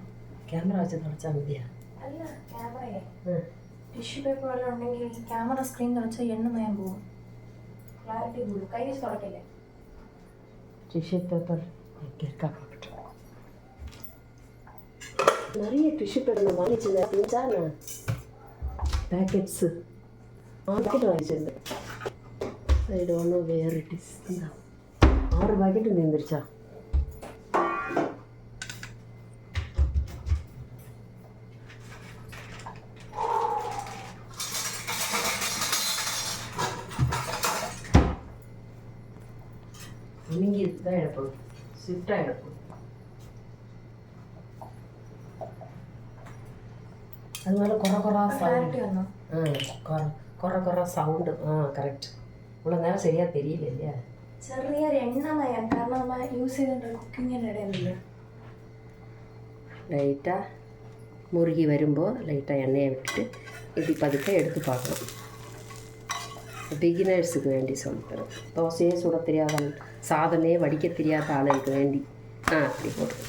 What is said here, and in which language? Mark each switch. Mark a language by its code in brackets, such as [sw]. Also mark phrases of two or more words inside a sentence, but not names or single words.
[ml] ക്യാമറ വെച്ച് തുടച്ചാൽ മതിയാ? അല്ല, ക്യാമറയെ ടിഷ്യൂ പേപ്പർ വല്ലതും ഉണ്ടെങ്കിൽ ഈ ക്യാമറ സ്ക്രീൻ തുടച്ചാൽ എണ്ണ മയം പോകും. ക്ലാരിറ്റി കൂടും. കൈ വെച്ച് തുടക്കല്ലേ. [ta] ടിഷ്യൂ பேப்பர் இருக்கா பார்க்கட்டும். நிறைய டிஷ்யூ பேப்பர் வாங்கிச்சிருந்தேன். பிஞ்சான பேக்கெட்ஸு பாக்கெட் வாங்கிச்சிருந்தேன். [en] I don't know where it is. [ta] 6 பாக்கெட்டு நின்றுச்சா? இங்கே தான் எடுப்போம், ஸ்விஃப்டாக எடுப்போம். அதனால குறை சவுண்டு. கரெக்ட். இவ்வளோ நேரம் சரியாக தெரியல இல்லையா? [ml] ചെറിയൊരു എണ്ണമയം. കാരണം നമ്മൾ യൂസ് ചെയ്തിട്ട് കുക്കിങ്ങിനിടയിലില്ല. [ta] லைட்டாக முருகி வரும்போது லைட்டாக எண்ணெயை விட்டுட்டு இப்படி பதுக்க எடுத்து பார்க்கணும். பிகினர்ஸுக்கு வேண்டி சொல்லித்தரோம். தோசையே சுட தெரியாத, சாதமே வடிக்க தெரியாத ஆளுக்கு வேண்டி அப்படி போடுறோம்.